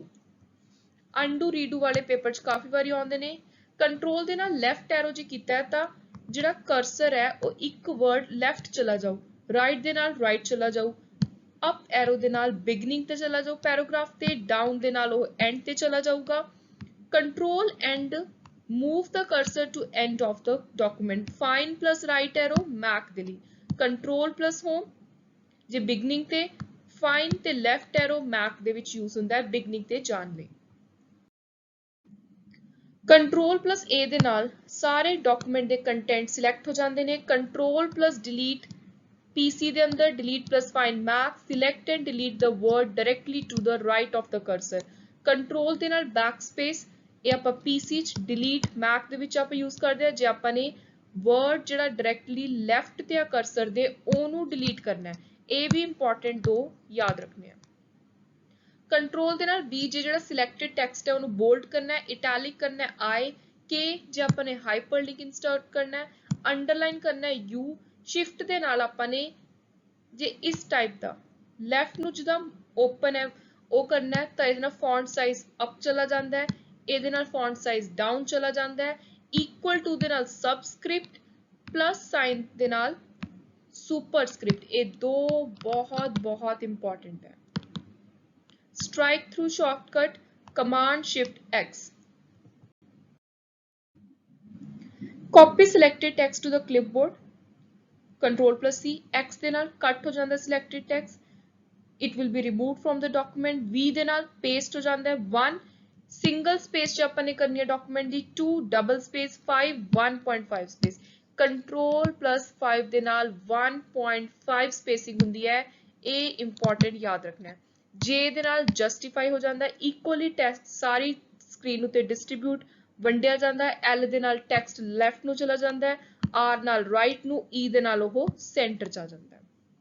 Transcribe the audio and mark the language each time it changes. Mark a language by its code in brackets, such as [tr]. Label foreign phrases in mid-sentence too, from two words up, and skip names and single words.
[en] undo redo [pa] ਵਾਲੇ ਪੇਪਰ 'ਚ ਕਾਫੀ ਵਾਰੀ ਆਉਂਦੇ ਨੇ। ਕੰਟਰੋਲ ਦੇ ਨਾਲ [en] left arrow [pa] ਜੇ ਕੀਤਾ ਹੈ ਤਾਂ ਜਿਹੜਾ ਕਰਸਰ ਹੈ ਉਹ ਇੱਕ [en] word left [pa] ਚਲਾ ਜਾਊ, ਰਾਈਟ ਦੇ ਨਾਲ ਰਾਈਟ ਚਲਾ ਜਾਊ, [en] up arrow [pa] ਦੇ ਨਾਲ ਬਿਗਨਿੰਗ ਤੇ ਚਲਾ ਜਾਊ ਪੈਰਾਗ੍ਰਾਫ ਤੇ, ਡਾਊਨ ਦੇ ਨਾਲ ਉਹ ਐਂਡ ਤੇ ਚਲਾ ਜਾਊਗਾ। [en] control end move the cursor to end of the document, find plus right arrow Mac [pa] ਦੇ ਲਈ, [en] control plus home [pa] ਜੇ beginning ਤੇ, find ਤੇ [en] left arrow Mac [pa] ਦੇ ਵਿੱਚ use ਹੁੰਦਾ ਹੈ beginning ਤੇ ਜਾਣ ਲਈ। [en] control plus A [pa] ਦੇ ਨਾਲ ਸਾਰੇ document ਦੇ content select ਹੋ ਜਾਂਦੇ ਨੇ। [en] control plus delete PC [pa] ਦੇ ਅੰਦਰ [en] delete plus find Mac, select and delete the word directly to the right of the cursor। [pa] control ਦੇ ਨਾਲ backspace ਇਹ ਆਪਾਂ PC 'ਚ [en] delete Mac [pa] ਦੇ ਵਿੱਚ ਆਪਾਂ use ਕਰਦੇ ਹਾਂ ਜੇ ਆਪਾਂ ਨੇ word ਜਿਹੜਾ [en] directly left [pa] ਤੇ ਆ cursor ਦੇ ਉਹਨੂੰ delete ਕਰਨਾ ਹੈ, ਇਹ ਵੀ important ਦੋ ਯਾਦ ਰੱਖਣੇ ਆ। ਕੰਟਰੋਲ ਦੇ ਨਾਲ B ਜੇ ਜਿਹੜਾ [en] selected text [pa] ਹੈ ਉਹਨੂੰ bold ਕਰਨਾ ਹੈ, italic ਕਰਨਾ ਹੈ I, K ਜੇ ਆਪਾਂ ਨੇ [en] hyperlink insert [pa] ਕਰਨਾ ਹੈ, underline ਕਰਨਾ ਹੈ U, shift ਦੇ ਨਾਲ ਆਪਾਂ ਨੇ ਜੇ ਇਸ type ਦਾ left ਨੂੰ ਜਿੱਦਾਂ open ਹੈ ਉਹ ਕਰਨਾ ਹੈ ਤਾਂ ਇਹਦੇ ਨਾਲ [en] font size up [pa] ਚਲਾ ਜਾਂਦਾ ਹੈ, ਇਹਦੇ ਨਾਲ [en] font size down [pa] ਚਲਾ ਜਾਂਦਾ ਹੈ, [en] equal to [pa] ਦੇ ਨਾਲ [en] subscript plus sign [pa] ਦੇ ਨਾਲ superscript, ਇਹ ਦੋ ਬਹੁਤ important ਹੈ। [en] strike through shortcut command shift X, copy selected text to the clipboard, control plus C, X [pa] ਦੇ ਨਾਲ [en] cut [pa] ਹੋ ਜਾਂਦਾ [en] selected text, it will be removed from the document, [pa] V ਦੇ ਨਾਲ paste ਹੋ ਜਾਂਦਾ ਹੈ 1, [en] single space [pa] ਚ ਆਪਾਂ ਨੇ ਕਰਨੀ ਹੈ ਡਾਕੂਮੈਂਟ ਦੀ 2 [en] double space [pa] 5 1.5 [en] space control plus [pa] 5 ਦੇ ਨਾਲ 1.5 ਸਪੇਸਿੰਗ ਹੁੰਦੀ ਹੈ ਇਹ ਇੰਪੋਰਟੈਂਟ ਯਾਦ ਰੱਖਣਾ ਹੈ ਜੇ ਦੇ ਨਾਲ ਜਸਟੀਫਾਈ ਹੋ ਜਾਂਦਾ [en] equally text [pa] ਸਾਰੀ ਸਕਰੀਨ ਉਤੇ ਡਿਸਟ੍ਰੀਬਿਊਟ ਵੰਡਿਆ ਜਾਂਦਾ ਹੈ L ਦੇ ਨਾਲ [en] text left [pa] ਨੂੰ ਚਲਾ ਜਾਂਦਾ ਹੈ R ਨਾਲ ਰਾਈਟ ਨੂੰ E ਦੇ ਨਾਲ ਉਹ ਸੈਂਟਰ ਚ ਆ ਜਾਂਦਾ ਹੈ